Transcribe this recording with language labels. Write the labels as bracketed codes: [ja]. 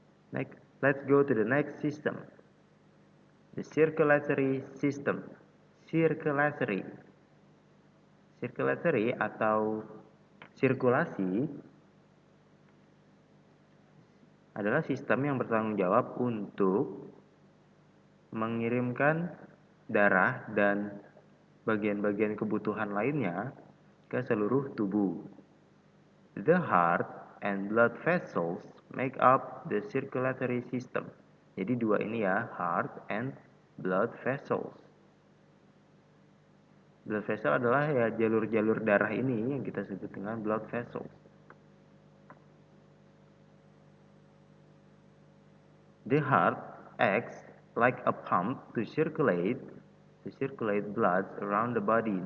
[en] Next, let's go to the next system. The circulatory system. [id] Circulatory atau sirkulasi adalah sistem yang bertanggung jawab untuk mengirimkan darah dan bagian-bagian kebutuhan lainnya ke seluruh tubuh. [en] The heart and blood vessels make up the circulatory system. [id] Jadi dua ini ya, [en] heart and blood vessels. [id] Blood vessel adalah ya jalur-jalur darah ini yang kita sebut dengan blood vessels. [en] The heart acts like a pump to circulate blood around the body.